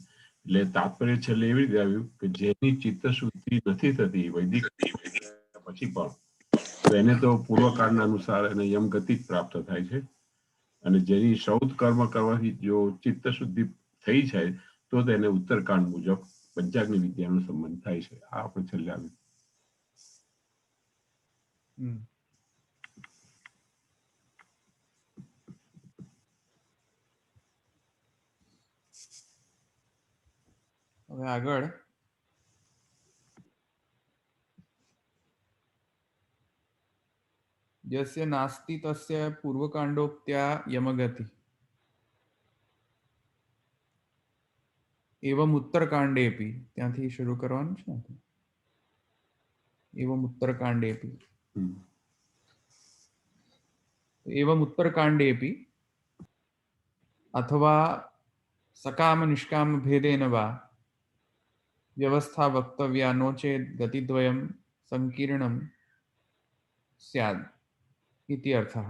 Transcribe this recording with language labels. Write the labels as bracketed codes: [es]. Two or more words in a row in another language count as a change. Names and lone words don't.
[gu] એટલે તાત્પર્ય છેલ્લે એવી રીતે આવ્યું કે જેની ચિત્તશુદ્ધિ નથી થતી વૈદિક પછી પણ તો એને તો પૂર્વકાળના અનુસાર એને યમગતિ જ પ્રાપ્ત થાય છે અને જેની સૌદ કર્મ કરવાથી જો ચિત્તશુદ્ધિ થઈ જાય તો તેને ઉત્તરકાંડ મુજબ પંચાગ્નિ વિદ્યાનો સંબંધ થાય છે. આ આપણે છેલ્લે આવ્યું. હવે આગળ [sa] यस्य नास्ति तस्य पूर्वकांडोक्त्या यमगति एवं उत्तरकांडेपि [gu] ત્યાંથી શરૂ કરવાનું છે ને [sa] एवं उत्तरकांडेपि एवं उत्तरकांडेपि अथवा सकाम निष्काम भेदेन वा व्यवस्था वक्तव्या नो चेत् गतिद्वयं संकीर्णं स्यात् इति अर्थः.